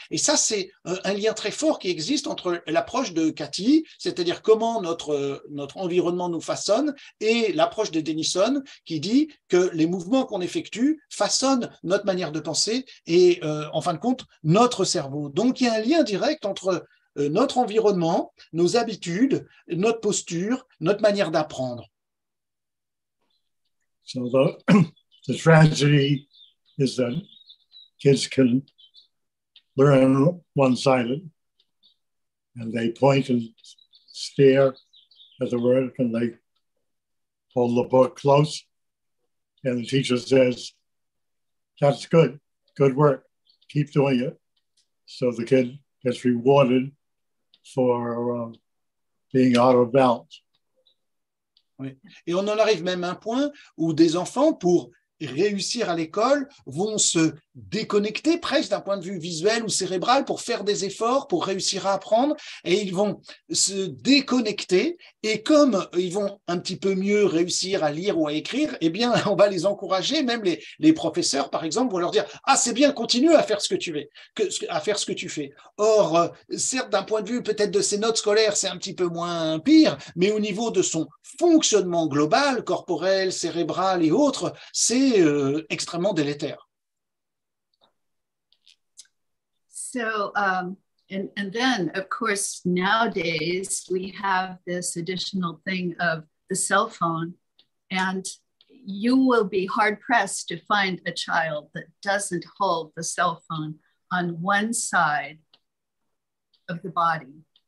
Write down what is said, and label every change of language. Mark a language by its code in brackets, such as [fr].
[fr] Et ça, c'est un lien très fort qui existe entre l'approche de Katy, c'est-à-dire comment notre environnement nous façonne, et l'approche de Dennison qui dit que les mouvements qu'on effectue façonnent notre manière de penser et, en fin de compte, notre cerveau. Donc, il y a un lien direct entre notre environnement, nos habitudes, notre posture, notre manière d'apprendre. [en] So the tragedy is that kids can learn one-sided, and they point and stare at the word, and they hold the book close, and the teacher says, "That's good work, keep doing it." So the kid gets rewarded for being out of balance. [fr] Oui. Et on en arrive même à un point où des enfants, pour réussir à l'école vont se déconnecter presque d'un point de vue visuel ou cérébral pour faire des efforts, pour réussir à apprendre, et ils vont se déconnecter, et comme ils vont un petit peu mieux réussir à lire ou à écrire, eh bien, on va les encourager, même les professeurs, par exemple, vont leur dire « Ah, c'est bien, continue à faire ce que tu fais. » à faire ce que tu fais. Or, certes, d'un point de vue peut-être de ses notes scolaires, c'est un petit peu moins pire, mais au niveau de son fonctionnement global, corporel, cérébral et autres, c'est extrêmement délétère. [en] So, and then, of course, nowadays we have this additional thing of the cell phone, and you will be hard-pressed to find a child that doesn't hold the cell phone on one side of the body.